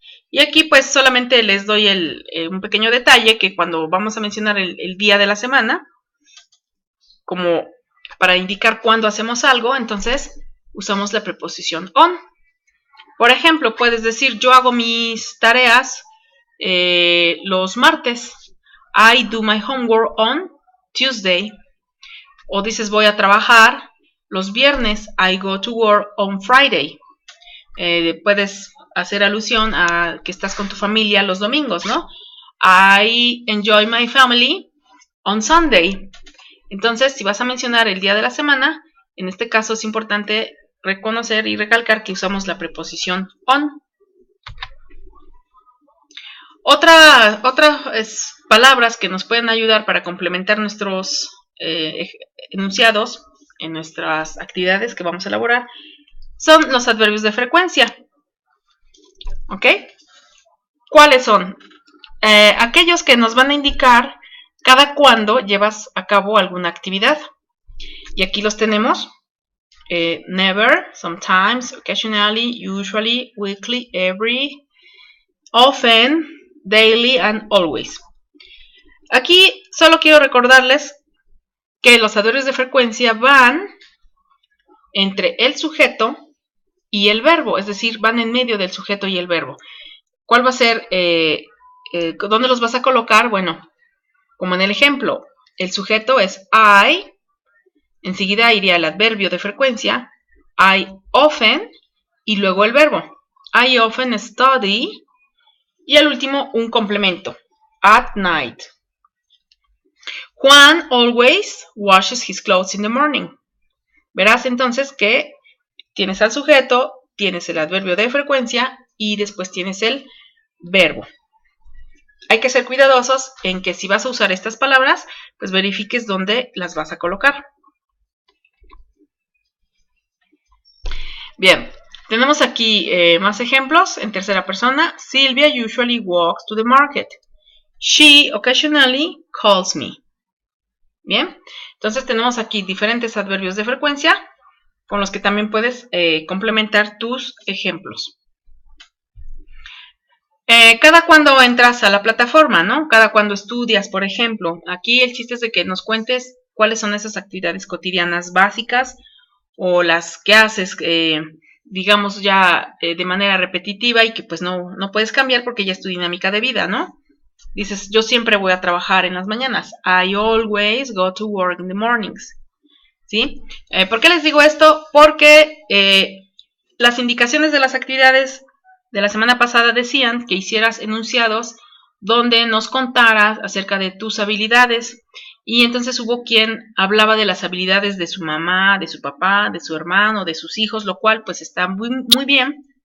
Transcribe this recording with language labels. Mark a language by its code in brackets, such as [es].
[es] Y aquí pues solamente les doy un pequeño detalle que cuando vamos a mencionar el día de la semana, como para indicar cuándo hacemos algo, entonces usamos la preposición on. Por ejemplo, puedes decir yo hago mis tareas los martes. [en] I do my homework on Tuesday. [es] O dices voy a trabajar los viernes. [en] I go to work on Friday. [es] Puedes hacer alusión a que estás con tu familia los domingos, ¿no? [en] I enjoy my family on Sunday. [es] Entonces, si vas a mencionar el día de la semana, en este caso es importante reconocer y recalcar que usamos la preposición on. Otras palabras que nos pueden ayudar para complementar nuestros enunciados en nuestras actividades que vamos a elaborar son los adverbios de frecuencia. ¿Ok? ¿Cuáles son? Aquellos que nos van a indicar cada cuándo llevas a cabo alguna actividad. Y aquí los tenemos. [en] Never, sometimes, occasionally, usually, weekly, every, often, daily and always. [es] Aquí solo quiero recordarles que los adverbios de frecuencia van entre el sujeto y el verbo, es decir, van en medio del sujeto y el verbo. ¿Cuál va a ser? ¿Dónde los vas a colocar? Bueno, como en el ejemplo, el sujeto es I, enseguida iría el adverbio de frecuencia, I often, y luego el verbo. [en] I often study, [es] y al último un complemento, [en] at night. Juan always washes his clothes in the morning. [es] Verás entonces que tienes al sujeto, tienes el adverbio de frecuencia y después tienes el verbo. hay que ser cuidadosos en que si vas a usar estas palabras, pues verifiques dónde las vas a colocar. Bien, tenemos aquí más ejemplos en tercera persona. [en] Sylvia usually walks to the market. She occasionally calls me. [es] Bien, entonces tenemos aquí diferentes adverbios de frecuencia con los que también puedes complementar tus ejemplos. Cada cuando entras a la plataforma, ¿no? Cada cuando estudias, por ejemplo. Aquí el chiste es de que nos cuentes cuáles son esas actividades cotidianas básicas o las que haces, digamos, ya de manera repetitiva y que pues no puedes cambiar porque ya es tu dinámica de vida, ¿no? Dices, yo siempre voy a trabajar en las mañanas. [en] I always go to work in the mornings. [es] ¿Sí? ¿Por qué les digo esto? Porque las indicaciones de las actividades de la semana pasada decían que hicieras enunciados donde nos contaras acerca de tus habilidades. Y entonces hubo quien hablaba de las habilidades de su mamá, de su papá, de su hermano, de sus hijos, lo cual pues está muy, muy bien.